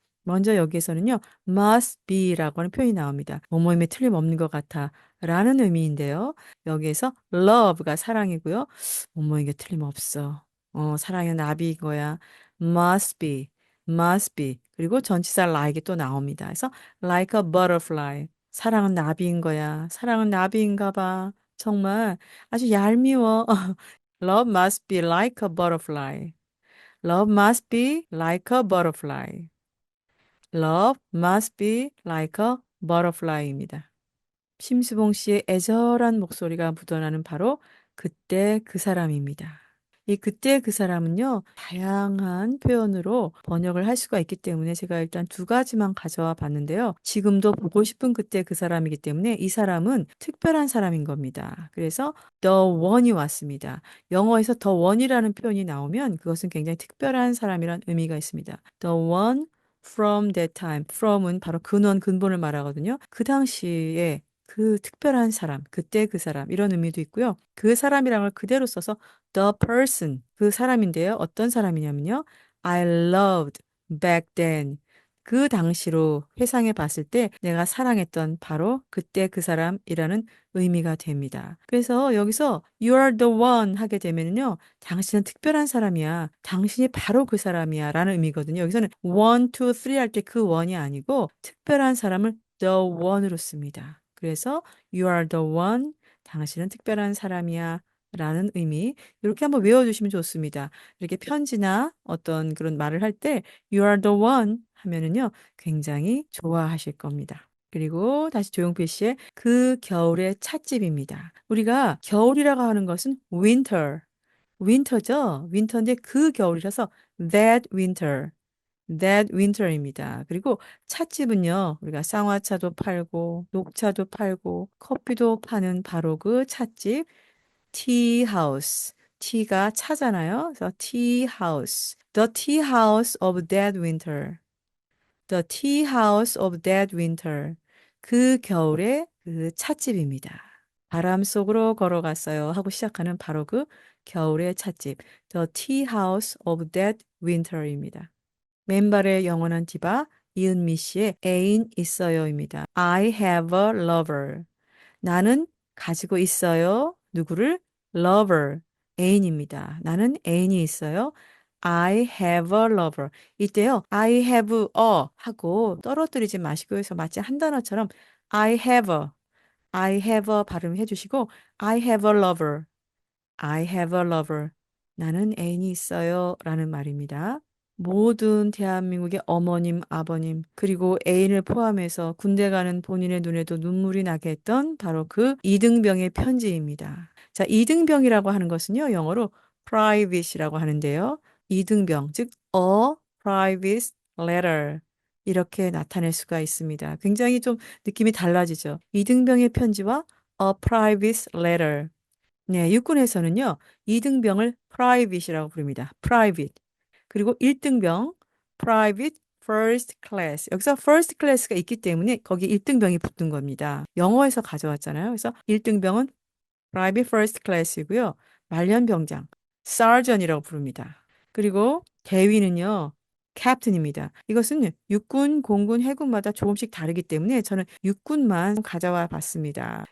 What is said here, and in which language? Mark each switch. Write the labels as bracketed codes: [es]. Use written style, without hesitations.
[ko] 먼저 여기에서는요, must be라고 하는 표현이 나옵니다. 뭐뭐임에 틀림없는 것 같아 라는 의미인데요. 여기에서 love가 사랑이고요. 뭐뭐인 게 틀림없어. 사랑은 나비인 거야. must be. must be. 그리고 전치사 like이 또 나옵니다. 그래서 like a butterfly. 사랑은 나비인 거야. 사랑은 나비인가 봐. 정말 아주 얄미워. [en] Love must be like a butterfly. Love must be like a butterfly. Love must be like a butterfly입니다. [ko] 심수봉 씨의 애절한 목소리가 묻어나는 바로 그때 그 사람입니다. 이 그때 그 사람은요, 다양한 표현으로 번역을 할 수가 있기 때문에 제가 일단 두 가지만 가져와 봤는데요. 지금도 보고 싶은 그때 그 사람이기 때문에 이 사람은 특별한 사람인 겁니다. 그래서 the one이 왔습니다. 영어에서 the one이라는 표현이 나오면 그것은 굉장히 특별한 사람이란 의미가 있습니다. [en] The one from that time. [ko] from은 바로 근원, 근본을 말하거든요. 그 당시에 그 특별한 사람, 그때 그 사람, 이런 의미도 있고요. 그 사람이라는 걸 그대로 써서 the person, 그 사람인데요. 어떤 사람이냐면요. [en] I loved back then. [ko] 그 당시로 회상해 봤을 때 내가 사랑했던 바로 그때 그 사람이라는 의미가 됩니다. 그래서 여기서 [en] you are the one [ko] 하게 되면요. 당신은 특별한 사람이야. 당신이 바로 그 사람이야. 라는 의미거든요. 여기서는 one, two, three 할 때 그 one이 아니고 특별한 사람을 the one으로 씁니다. [en] 그래서 you are the one. [ko] 당신은 특별한 사람이야. 라는 의미. 이렇게 한번 외워주시면 좋습니다. 이렇게 편지나 어떤 그런 말을 할 때 [en] you are the one [ko] 하면은요. 굉장히 좋아하실 겁니다. 그리고 다시 조용필 씨의 그 겨울의 찻집입니다. 우리가 겨울이라고 하는 것은 winter, 윈터죠? 윈터인데 그 겨울이라서 that winter, that winter입니다. 그리고 찻집은요, 우리가 쌍화차도 팔고, 녹차도 팔고, 커피도 파는 바로 그 찻집, tea house. tea가 차잖아요. [en] 그래서 tea house. The tea house of that winter. The tea house of that winter. [ko] 그 겨울의 그 찻집입니다. 바람 속으로 걸어갔어요 하고 시작하는 바로 그 겨울의 찻집. [en] The tea house of that winter입니다. [ko] 맨발의 영원한 디바 이은미 씨의 애인 있어요입니다. [en] I have a lover. [ko] 나는 가지고 있어요. 누구를? lover. 애인입니다. 나는 애인이 있어요. [en] I have a lover. [ko] 이때요. I have a 하고 떨어뜨리지 마시고 해서 마치 한 단어처럼 I have a 발음해 주시고 [en] I have a lover. I have a lover. [ko] 나는 애인이 있어요. 라는 말입니다. 모든 대한민국의 어머님, 아버님, 그리고 애인을 포함해서 군대 가는 본인의 눈에도 눈물이 나게 했던 바로 그 이등병의 편지입니다. 자, 이등병이라고 하는 것은요, 영어로 private이라고 하는데요. [en] 이등병, 즉, a private letter. [ko] 이렇게 나타낼 수가 있습니다. 굉장히 좀 느낌이 달라지죠. [en] 이등병의 편지와 a private letter. [ko] 네, 육군에서는요, 2등병을 private이라고 부릅니다. [en] private. 그리고 1등병, private first class. [ko] 여기서 first class가 있기 때문에 거기 1등병이 붙은 겁니다. 영어에서 가져왔잖아요. 그래서 1등병은 private first class이고요. 말년병장, sergeant이라고 부릅니다. 그리고 대위는요, 캡틴입니다. 이것은 육군, 공군, 해군마다 조금씩 다르기 때문에 저는 육군만 가져와 봤습니다.